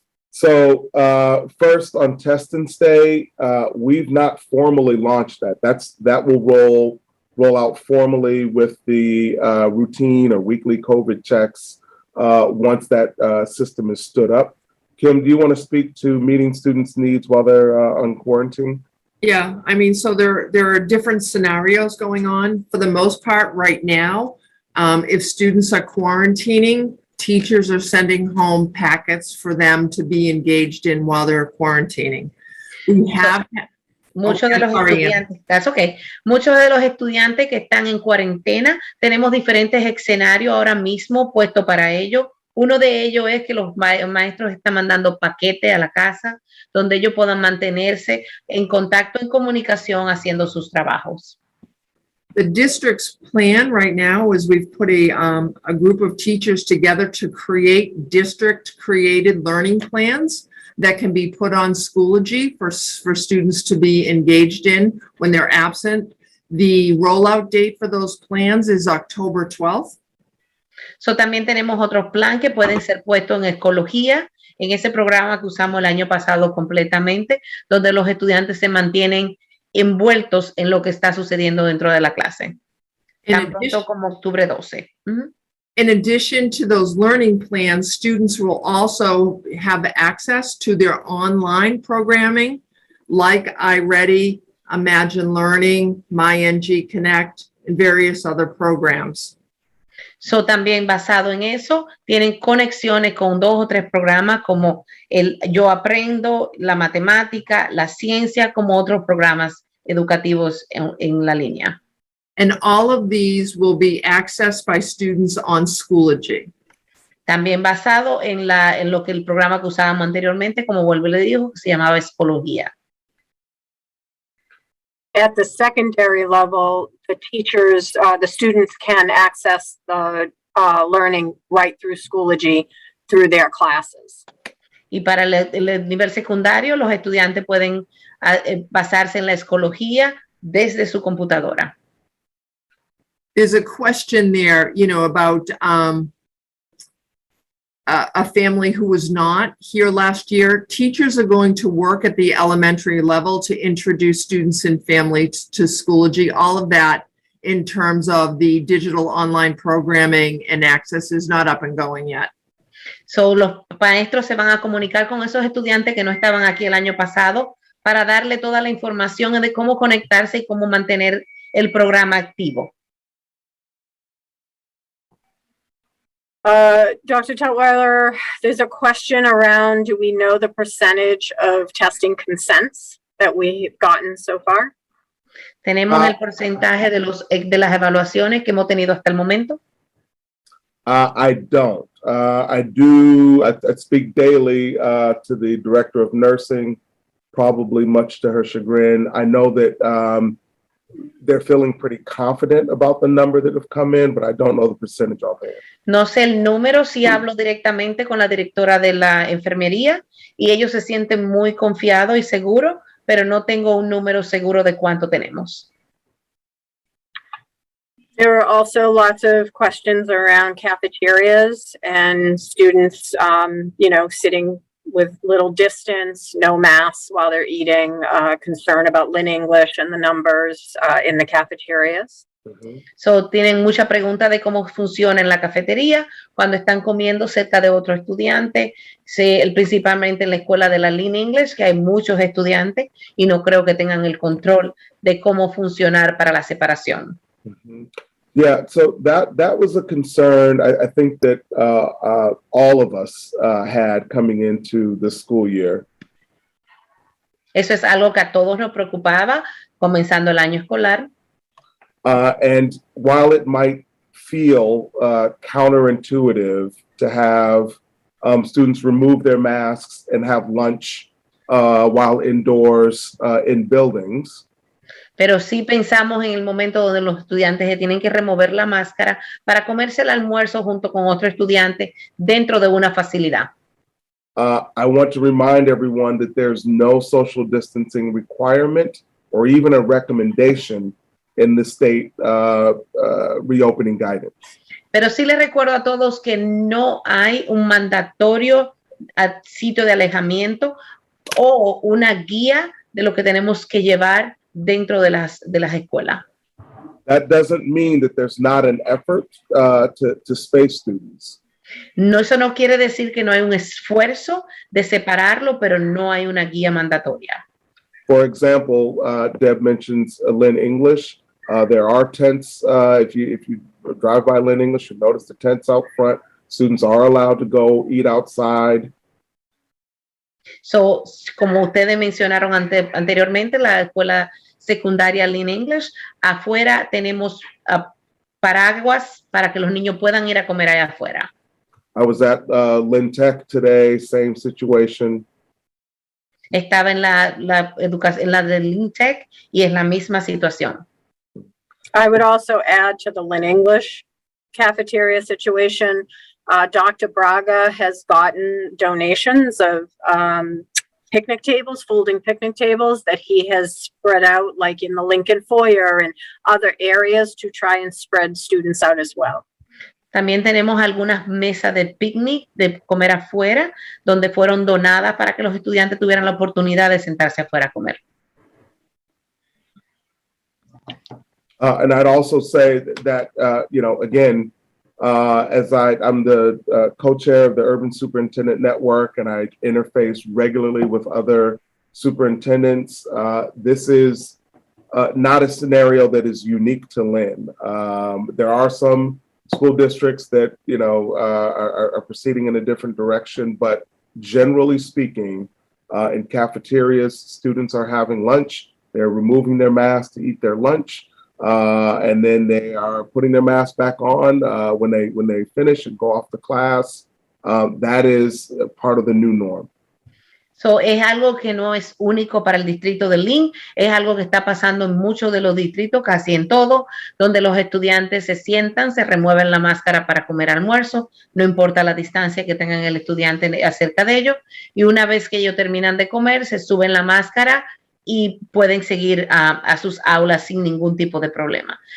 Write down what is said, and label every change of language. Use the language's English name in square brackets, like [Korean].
[English] So first on test and stay, we've not formally launched that. That will roll out formally with the routine or weekly COVID checks once that system is stood up. Kim, do you want to speak to meeting students' needs while they're on quarantine? Yeah, I mean, so there are different scenarios going on. For the most part, right now, if students are quarantining, teachers are sending home packets for them to be engaged in while they're quarantining. We have [Spanish] Muchos de los estudiantes, [English] that's okay. [Spanish] Muchos de los estudiantes que están en cuarentena, tenemos diferentes escenarios ahora mismo puestos para ellos. Uno de ellos es que los maestros están mandando paquetes a la casa donde ellos puedan mantenerse en contacto, en comunicación, haciendo sus trabajos. [English] The district's plan right now is we've put a group of teachers together to create district-created learning plans that can be put on Schoology for students to be engaged in when they're absent. The rollout date for those plans is October 12th. [Spanish] So, también tenemos otro plan que pueden ser puestos en Ecología, en ese programa que usamos el año pasado completamente, donde los estudiantes se mantienen envueltos en lo que está sucediendo dentro de la clase. Tan pronto como octubre 12. [English] In addition to those learning plans, students will also have access to their online programming like iReady, Imagine Learning, MyNG Connect, and various other programs. [Spanish] So, también basado en eso, tienen conexiones con 2 o 3 programas como el Yo Aprendo, la matemática, la ciencia, como otros programas educativos en la línea. [English] And all of these will be accessed by students on Schoology. [Spanish] También basado en lo que el programa que usábamos anteriormente, como vuelvo y le digo, que se llamaba Ecología. [English] At the secondary level, the teachers, the students can access the learning right through Schoology through their classes. [Spanish] Y para el nivel secundario, los estudiantes pueden basarse en la Ecología desde su computadora. [English] There's a question there, about a family who was not here last year. Teachers are going to work at the elementary level to introduce students and families to Schoology. All of that in terms of the digital online programming and access is not up and going yet. [Spanish] So, los maestros se van a comunicar con esos estudiantes que no estaban aquí el año pasado para darle toda la información de cómo conectarse y cómo mantener el programa activo. [English] Dr. Tutwiler, there's a question around, do we know the percentage of testing consents that we've gotten so far? [Spanish] ¿Tenemos el porcentaje de las evaluaciones que hemos tenido hasta el momento? [English] I don't. I do. I speak daily to the director of nursing, probably much to her chagrin. I know that they're feeling pretty confident about the number that have come in, but I don't know the percentage offhand. [Spanish] No sé el número, sí hablo directamente con la directora de la enfermería y ellos se sienten muy confiados y seguros, pero no tengo un número seguro de cuánto tenemos. [English] There are also lots of questions around cafeterias and students, sitting with little distance, no masks while they're eating, concern about Lynn English and the numbers in the cafeterias. [Spanish] So, tienen mucha pregunta de cómo funciona en la cafetería cuando están comiendo cerca de otro estudiante, principalmente en la escuela de la Lynn English, que hay muchos estudiantes y no creo que tengan el control de cómo funcionar para la separación. [English] Yeah, so that was a concern I think that all of us had coming into the school year. [Spanish] Eso es algo que a todos nos preocupaba comenzando el año escolar. [English] And while it might feel counterintuitive to have students remove their masks and have lunch while indoors in buildings, [Spanish] Pero sí pensamos en el momento donde los estudiantes se tienen que remover la máscara para comerse el almuerzo junto con otro estudiante dentro de una facilidad. [English] I want to remind everyone that there's no social distancing requirement or even a recommendation in the state reopening guidance. [Spanish] Pero sí les recuerdo a todos que no hay un mandatorio sitio de alejamiento o una guía de lo que tenemos que llevar dentro de las escuelas. [English] That doesn't mean that there's not an effort to space students. [Spanish] No, eso no quiere decir que no hay un esfuerzo de separarlo, pero no hay una guía mandatoria. [English] For example, Deb mentions Lynn English. There are tents. If you drive by Lynn English, you notice the tents out front. Students are allowed to go eat outside. [Spanish] So, como ustedes mencionaron anteriormente, la escuela secundaria Lynn English, afuera tenemos paraguas para que los niños puedan ir a comer allá afuera. [English] I was at Lynn Tech today, same situation. [Spanish] Estaba en la educación, en la de Lynn Tech, y es la misma situación. [English] I would also add to the Lynn English cafeteria situation. Dr. Braga has gotten donations of picnic tables, folding picnic tables that he has spread out like in the Lincoln foyer and other areas to try and spread students out as well. [Spanish] También tenemos algunas mesas de picnic, de comer afuera, donde fueron donadas para que los estudiantes tuvieran la oportunidad de sentarse afuera a comer. [English] And I'd also say that, you know, again, as I'm the co-chair of the Urban Superintendent Network, and I interface regularly with other superintendents, this is not a scenario that is unique to Lynn. There are some school districts that, you know, are proceeding in a different direction, but generally speaking, in cafeterias, students are having lunch, they're removing their masks to eat their lunch, and then they are putting their mask back on when they finish and go off to class. That is part of the new norm. [Spanish] So, es algo que no es único para el distrito de Lynn, es algo que está pasando en muchos de los distritos, casi en todo, donde los estudiantes se sientan, se remueven la máscara para comer almuerzo, no importa la distancia que tengan el estudiante acerca de ellos, y una vez que ellos terminan de comer, se suben la máscara y pueden seguir a sus aulas sin ningún tipo de problema.